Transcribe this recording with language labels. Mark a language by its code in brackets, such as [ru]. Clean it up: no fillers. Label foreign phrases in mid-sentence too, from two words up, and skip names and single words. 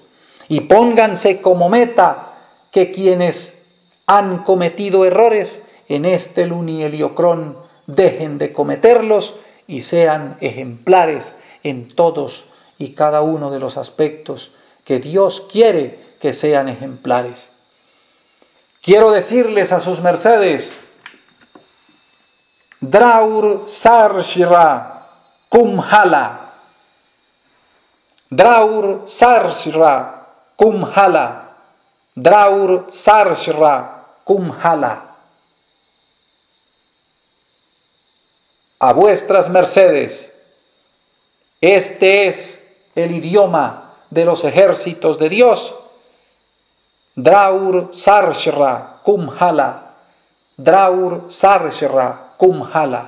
[es] Y pónganse como meta que quienes han cometido errores en este Lunieliocrón dejen de cometerlos y sean ejemplares en todos y cada uno de los aspectos que Dios quiere que sean ejemplares. Quiero decirles a sus mercedes: Draur Sarshira Kumhala. Draur Sarshira Kumhala. Draur Sarshira Kumhala. A vuestras mercedes. Este es el idioma de los ejércitos de Dios. Draur Sarshira Kumhala. Draur Sarshira Kumhala.